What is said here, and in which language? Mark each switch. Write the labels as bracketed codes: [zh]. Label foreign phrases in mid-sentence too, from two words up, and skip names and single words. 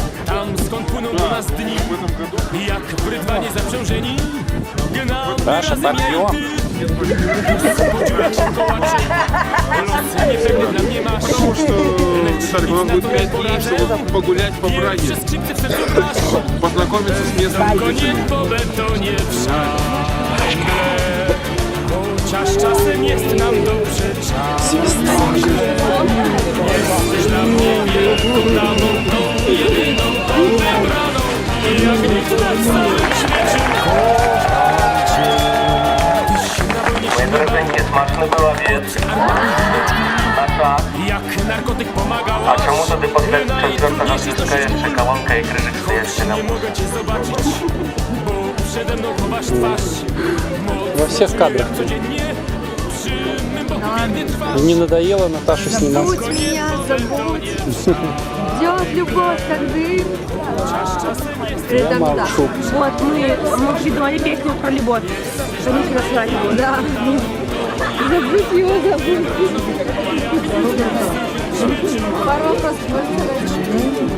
[pl] Tam skąd płyną do nas dni, jak w rydwanie zaprzężeni, gnamy razem ja i ty. Po dziurach się kołaczy, los niepewny dla mnie masz. Lecz nic na to nie poradzę, pierwsze skrzypce w sercu grasz. [ru] Познакомиться с местным [pl] Koniem po betonie wszędzie, chociaż czasem jest nam dobrze czasem. Jesteś dla mnie wielką damą, tą jedyną, tą wybraną, jak nikt na całym świecie. [uk] Дорогенькі, смачний був обід. [pl] Jak narkotyk pomagał. [uk] А чому тоді після четвертого свістка ще колонка і крижик стоять ще на [pl] Nie mogę cię zobaczyć, bo przede mną chowasz twarz. [ru] Во всех кадрах. [pl] Codziennie przy mym boku biednie trwasz. [ru] Не надоело Наташу снимать? Забудь меня, забудь. Идет любовь, как дым. Я молчу. Вот, мы придумали песню про любовь. Что не красиво его. Да. Забудь его, забудь. Пару вопросов можно задать?